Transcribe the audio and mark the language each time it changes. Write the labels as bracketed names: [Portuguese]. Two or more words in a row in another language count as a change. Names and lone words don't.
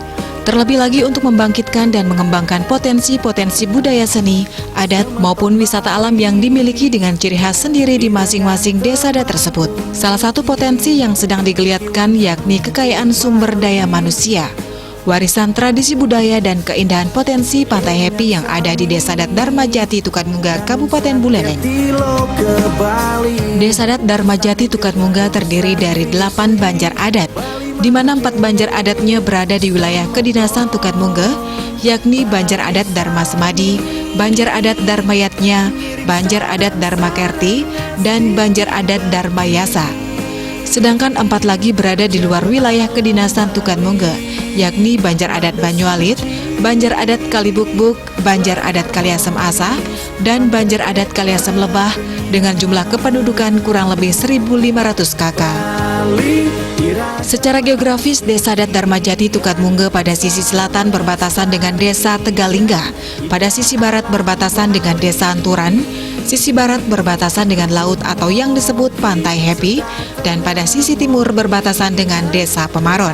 [Indonesian] Terlebih lagi untuk membangkitkan dan mengembangkan potensi-potensi budaya seni, adat maupun wisata alam yang dimiliki dengan ciri khas sendiri di masing-masing desa adat tersebut. Salah satu potensi yang sedang digeliatkan yakni kekayaan sumber daya manusia, warisan tradisi budaya dan keindahan potensi Pantai Happy yang ada di Desa Adat Dharmajati, Tukatmungga, Kabupaten Buleleng. Desa Adat Dharmajati, Tukatmungga terdiri dari 8 banjar adat, di mana 4 banjar adatnya berada di wilayah kedinasan Tukatmungga, yakni Banjar Adat Dharma Semadi, Banjar Adat Dharmayatnya, Banjar Adat Dharma Kerti, dan Banjar Adat Dharma Yasa. Sedangkan 4 lagi berada di luar wilayah kedinasan Tukatmungga, yakni Banjar Adat Banyualit, Banjar Adat Kalibukbuk, Banjar Adat Kaliasem Asa, dan Banjar Adat Kaliasem Lebah dengan jumlah kependudukan kurang lebih 1.500 kakak. Secara geografis, Desa Adat Dharmajati Tukatmungga pada sisi selatan berbatasan dengan Desa Tegalingga, pada sisi barat berbatasan dengan Desa Anturan, sisi barat berbatasan dengan laut atau yang disebut Pantai Happy, dan pada sisi timur berbatasan dengan Desa Pemaron.